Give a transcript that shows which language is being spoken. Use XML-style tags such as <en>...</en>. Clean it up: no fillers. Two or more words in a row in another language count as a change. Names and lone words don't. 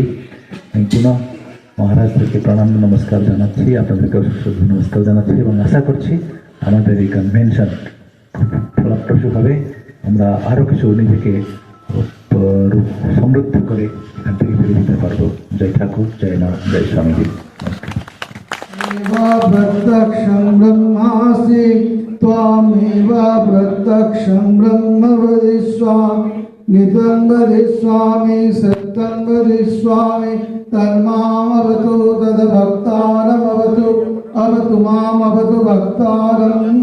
<bn>পুনঃ মহারাজদেরকে প্রণাম নমস্কার জানাচ্ছি, আপনাদেরকে শ্রদ্ধা নমস্কার জানাচ্ছি, এবং আশা করছি আমাদের এই কনভেনশন ফলপ্রসূ হবে, আমরা আরও কিছু নিজেকে সমৃদ্ধ করে এখান থেকে ফিরে দিতে পারবো। জয় ঠাকুর, জয় নাম, জয় স্বামীজি।</bn> <sa>प्रत्यक्षं ब्रह्मासि त्वामेव प्रत्यक्षं ब्रह्म वदिष्यामि, नितं वदिष्यामि, सत्यं वदिष्यामि, तन्मामवतु तद्भक्तारमवतु, अवतु मामवतु भक्तारम्।</sa>